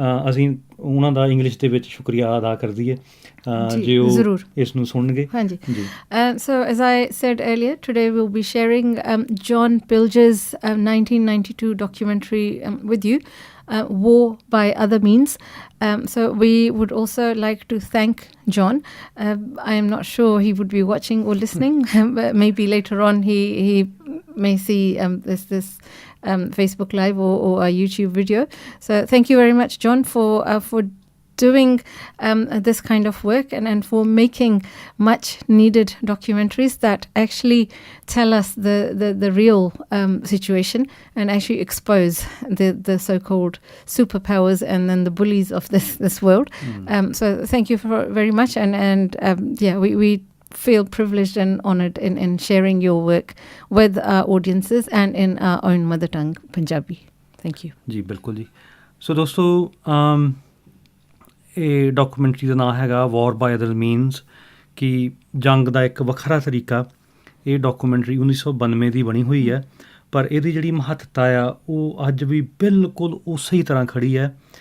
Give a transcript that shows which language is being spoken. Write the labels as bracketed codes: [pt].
[pa] ਅਸੀਂ ਉਹਨਾਂ ਦਾ ਇੰਗਲਿਸ਼ ਦੇ ਵਿੱਚ ਸ਼ੁਕਰੀਆ ਅਦਾ ਕਰ ਦਈਏ ਜੇ ਉਹ ਇਸ ਨੂੰ ਸੁਣਨਗੇ। ਹਾਂਜੀ। [en] So as I said earlier, today we'll be sharing John Pilger's 1992 documentary with you. War by Other Means. So we would also like to thank John. I am not sure he would be watching or listening, but maybe later on he may see this Facebook Live or a YouTube video. So thank you very much, John, for doing this kind of work and for making much needed documentaries that actually tell us the real situation and actually expose the so-called superpowers and then the bullies of this world. So thank you very much, and yeah, we feel privileged and honoured in sharing your work with our audiences and in our own mother tongue, Punjabi. Thank you. [pa] ਜੀ ਬਿਲਕੁਲ ਜੀ। ਸੋ ਦੋਸਤੋ, ਇਹ documentary ਦਾ ਨਾਂ ਹੈਗਾ ਵਾਰ bye other means, ਕਿ ਜੰਗ ਦਾ ਇੱਕ ਵੱਖਰਾ ਤਰੀਕਾ। ਇਹ ਡਾਕੂਮੈਂਟਰੀ 1992 ਦੀ ਬਣੀ ਹੋਈ ਹੈ, ਪਰ ਇਹਦੀ ਜਿਹੜੀ ਮਹੱਤਤਾ ਆ ਉਹ ਅੱਜ ਵੀ ਬਿਲਕੁਲ ਉਸੇ ਹੀ ਤਰ੍ਹਾਂ ਖੜੀ ਹੈ।